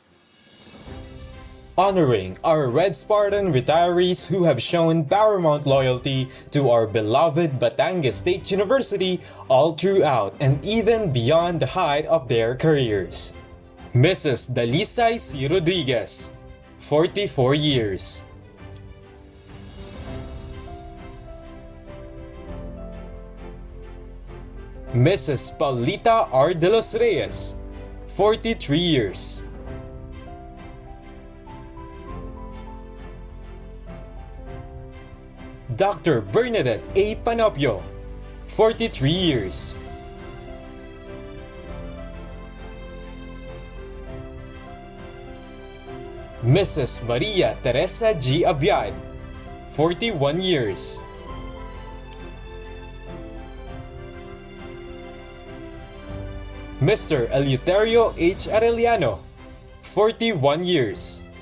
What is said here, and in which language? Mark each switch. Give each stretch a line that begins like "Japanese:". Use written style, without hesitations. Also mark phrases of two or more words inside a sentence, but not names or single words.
English: Honoring our Red Spartan retirees who have shown paramount loyalty to our beloved Batangas State University all throughout and even beyond the height of their careers. Mrs. Dalisay C. Rodriguez, 44 years. Mrs. Paulita R. de los Reyes, 43 years. Dr. Bernadette A. Panopio, 43 years. Mrs. Maria Teresa G. Abiad, 41 years. Mr. Eleuterio H. Arellano, 41 years.